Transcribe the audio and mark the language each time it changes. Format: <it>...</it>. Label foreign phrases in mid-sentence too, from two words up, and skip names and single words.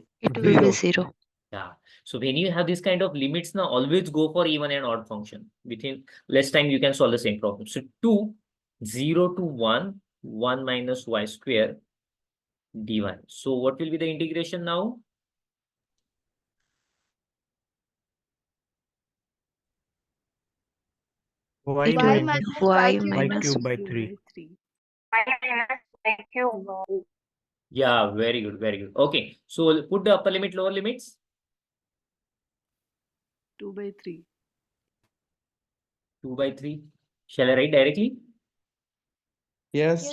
<en>It will be 0. Yeah. So when you have this kind of limits, now always go for even and odd function. Within less time, you can solve the same problem. So 2, 0 to 1, 1 minus y square dy. So what will be the integration now? Y minus Y y minus cube by 3. Yeah, very good, very good. Okay, so we'll put the upper limit, lower limits. 2 by 3. 2 by 3. Shall I write directly? yes,</en>